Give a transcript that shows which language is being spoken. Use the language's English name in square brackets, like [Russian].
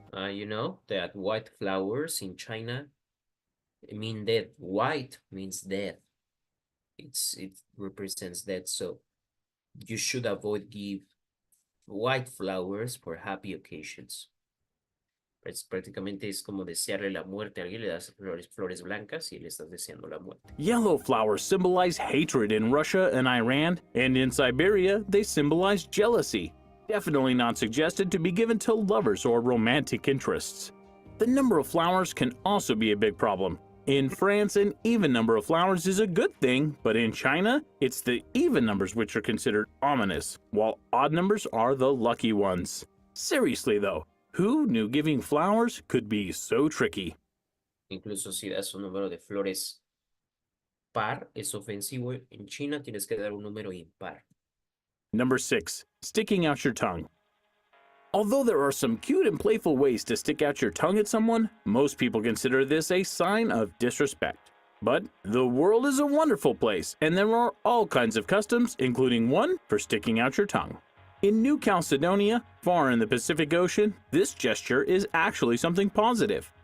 [English] You know that white flowers in China mean death. White means death. It represents death. So you should avoid give white flowers for happy occasions. [Spanish] Prácticamente es como desearle la muerte a alguien, le das flores blancas y le estás deseando la muerte. [English] Yellow flowers symbolize hatred in Russia and Iran, and in Siberia, they symbolize jealousy. Definitely not suggested to be given to lovers or romantic interests. The number of flowers can also be a big problem. In France, an even number of flowers is a good thing, but in China, it's the even numbers which are considered ominous, while odd numbers are the lucky ones. Seriously though, who knew giving flowers could be so tricky? [Spanish] Incluso si das un número de flores par, es ofensivo. En China tienes que dar un número impar. [English] Number 6. Sticking out your tongue. Although there are some cute and playful ways to stick out your tongue at someone, most people consider this a sign of disrespect. But the world is a wonderful place, and there are all kinds of customs, including one for sticking out your tongue. In New Caledonia, far in the Pacific Ocean, this gesture is actually something positive.